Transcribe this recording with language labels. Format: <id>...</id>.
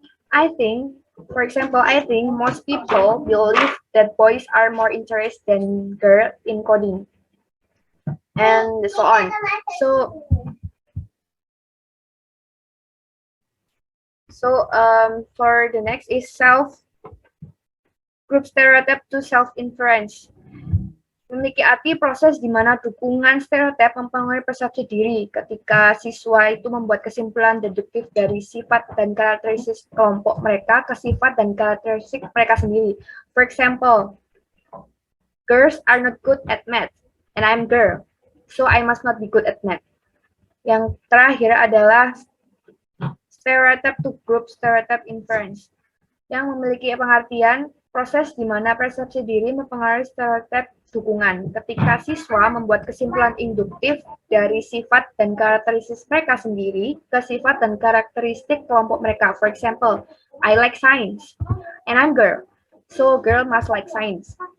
<en>I think most people believe that boys are more interested than girls in coding, and so on. So for the next is group stereotype to self-inference.</en> <id>Memiliki arti proses di mana dukungan stereotip mempengaruhi persepsi diri ketika siswa itu membuat kesimpulan deduktif dari sifat dan karakteristik kelompok mereka ke sifat dan karakteristik mereka sendiri.</id> <en>For example, girls are not good at math, and I'm girl, so I must not be good at math.</en> <id>Yang terakhir adalah stereotype to group stereotype inference, yang memiliki pengertian proses di mana persepsi diri mempengaruhi stereotip dukungan ketika siswa membuat kesimpulan induktif dari sifat dan karakteristik mereka sendiri ke sifat dan karakteristik kelompok mereka.</id> <en>For example, I like science and I'm girl, so girl must like science.</en>